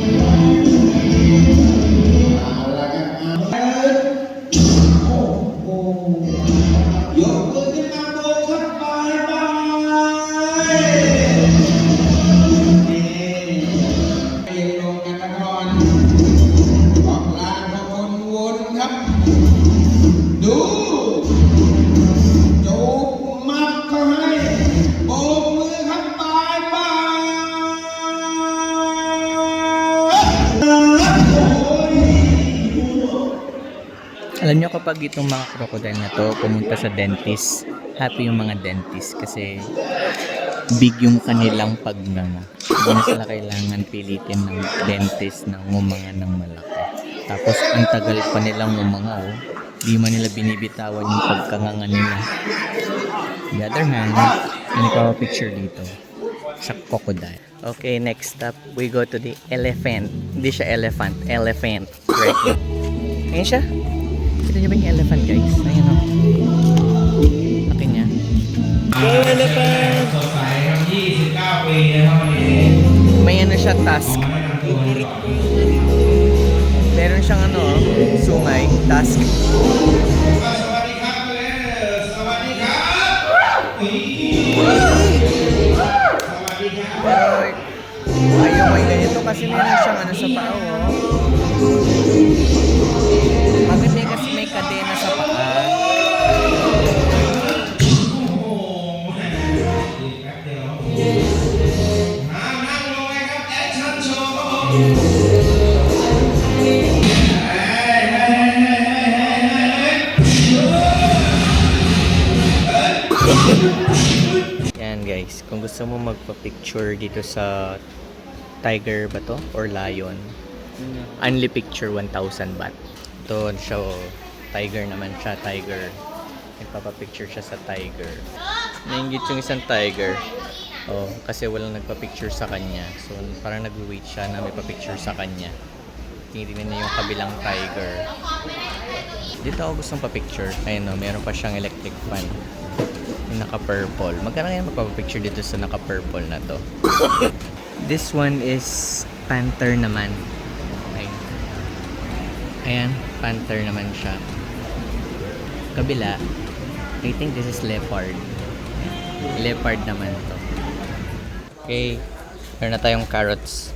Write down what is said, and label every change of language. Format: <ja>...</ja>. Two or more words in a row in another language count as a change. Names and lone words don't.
<th>เอาละครับโอ้โหยกมือขึ้นมาโบกครับบายบายเย็นลงกันละก่อนออกลานพอคนวนครับ ดูจูบมัดเขาให้โบกมือครับบายบาย</th> <tl>Alam nyo, kapag itong mga crocodile na to pumunta sa dentist, happy yung mga dentist kasi big yung kanilang pagnanga. Hindi na sila kailangan pilitin ng dentist na ngumanga ng malaki. Tapos ang tagal pa nilang ngumanga, oh. Di man nila binibitawan yung pagkanganga nila.</tl> <en>On the other hand,</en> <tl>may picture dito sa crocodile.</tl> <en>Okay, next stop, we go to the elephant.</en> <tl>Hindi siya elephant, elephant. Right? Ayan siya. Kita nyo ba yung elephant, guys? Ayan o. Laki niya.</tl> <en>Go, elephant!</en> <th>สดใสครับ29 ปีนะครับวันนี้</th> <tl>May ano siya, tusk. Meron siyang ano, sungay, tusk.</tl> <th>สวัสดีครับสวัสดีครับสวัสดีครับ</th> <tl>Pero ayaw may ganito kasi meron siyang ano sa paa, oh. Bakit kasi may kadena sa paa?</tl> <th>นั่งลงเลยครับแอคชั่นโชว์ครับผม</th> <tl>Yan guys, kung gusto mo magpa-picture dito sa tiger ba to</tl> <en>or lion, only picture</en> <tl>1,000 baht. Ito siya, oh, tiger naman siya, tiger. Nagpapa-picture siya sa tiger. Nainggit yung isang tiger. Oh, kasi walang nagpa-picture sa kanya. So parang nag-wait siya na may pa-picture sa kanya. Tinitingnan niya yung kabilang tiger. Dito ako gustong pa-picture. Ayun, no, meron pa siyang</tl> <en>electric fan.</en> <tl>Yung naka-purple. Magkano kaya magpapapicture dito sa naka-purple na to?</tl> <en>This one is panther naman.</en> <tl>Ayan. Ayan, panther naman siya. Kabila,</tl> <en>I think this is leopard.</en> <tl>Leopard naman to. Okay, meron na tayong carrots.</tl>